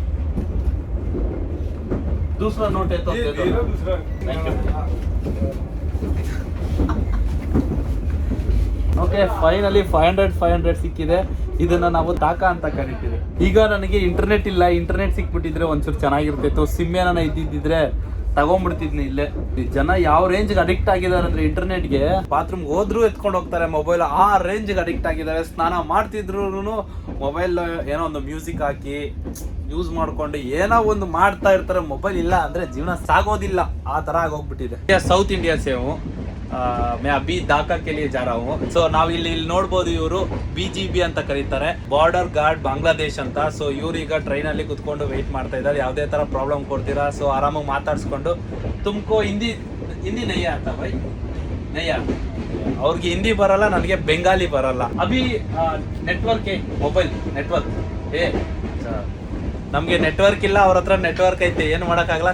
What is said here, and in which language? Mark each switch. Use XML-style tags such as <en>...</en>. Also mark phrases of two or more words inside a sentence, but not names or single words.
<hi>दूसरा नोट है तो दे दो.</hi> <en>Thank you.</en> <kn>ಓಕೆ, ಫೈನಲಿ 500 ಸಿಕ್ಕಿದೆ. ಇದನ್ನ ನಾವು ತಾಕ ಅಂತ ಕರಿತೀವಿ. ಈಗ ನನಗೆ ಇಂಟರ್ನೆಟ್ ಇಲ್ಲ, ಇಂಟರ್ನೆಟ್ ಸಿಕ್ಬಿಟ್ಟಿದ್ರೆ ಒಂಚೂರು ಚೆನ್ನಾಗಿರ್ತಿತ್ತು. ಸಿಮ್ ಏನಾನ ಇದ್ದಿದ್ರೆ ತಗೊಂಡ್ಬಿಡ್ತಿದ್ನಿ ಇಲ್ಲೇ. ಜನ ಯಾವ ರೇಂಜ್ಗೆ ಅಡಿಕ್ಟ್ ಆಗಿದ್ದಾರೆ ಅಂದ್ರೆ ಇಂಟರ್ನೆಟ್ಗೆ, ಬಾತ್ರೂಮ್ಗೆ ಹೋದ್ರೂ ಎತ್ಕೊಂಡು ಹೋಗ್ತಾರೆ ಮೊಬೈಲ್. ಆ ರೇಂಜ್ಗೆ ಅಡಿಕ್ಟ್ ಆಗಿದ್ದಾರೆ. ಸ್ನಾನ ಮಾಡ್ತಿದ್ರು ಮೊಬೈಲ್ ಏನೋ ಒಂದು ಮ್ಯೂಸಿಕ್ ಹಾಕಿ ಯೂಸ್ ಮಾಡ್ಕೊಂಡು ಏನೋ ಒಂದು ಮಾಡ್ತಾ ಇರ್ತಾರೆ. ಮೊಬೈಲ್ ಇಲ್ಲ ಅಂದ್ರೆ ಜೀವನ ಸಾಗೋದಿಲ್ಲ, ಆ ತರ ಆಗೋಗ್ಬಿಟ್ಟಿದೆ.</kn> <hi>ಸೌತ್ ಇಂಡಿಯಾ ಸೇವು मैं अभी ढाका के लिए जा रहा हूँ.</hi> <kn>ಸೊ ನಾವು ಇಲ್ಲಿ ನೋಡ್ಬೋದು, ಇವರು BGB ಅಂತ ಕರೀತಾರೆ, ಬಾರ್ಡರ್ ಗಾರ್ಡ್ ಬಾಂಗ್ಲಾದೇಶ್ ಅಂತ. ಸೊ ಇವ್ರು ಈಗ ಟ್ರೈನಲ್ಲಿ ಕುತ್ಕೊಂಡು ವೆಯ್ಟ್ ಮಾಡ್ತಾ ಇದ್ದಾರೆ. ಯಾವುದೇ ತರ ಪ್ರಾಬ್ಲಮ್ ಕೊಡ್ತೀರಾ. ಸೊ ಆರಾಮಾಗಿ ಮಾತಾಡ್ಸ್ಕೊಂಡು,</kn> <hi>तुमको हिंदी नहीं</hi> <kn>ಅಂತ ಬೈ ನಯ್ಯ. ಅವ್ರಿಗೆ ಹಿಂದಿ ಬರಲ್ಲ, ನನಗೆ ಬೆಂಗಾಲಿ ಬರಲ್ಲ. ಅಭಿ ನೆಟ್ವರ್ಕ್ ಮೊಬೈಲ್ ನೆಟ್ವರ್ಕ್ ನಮಗೆ ನೆಟ್ವರ್ಕ್ ಇಲ್ಲ, ಅವ್ರ ಹತ್ರ ನೆಟ್ವರ್ಕ್ ಐತೆ, ಏನು ಮಾಡೋಕ್ಕಾಗಲ್ಲ.</kn>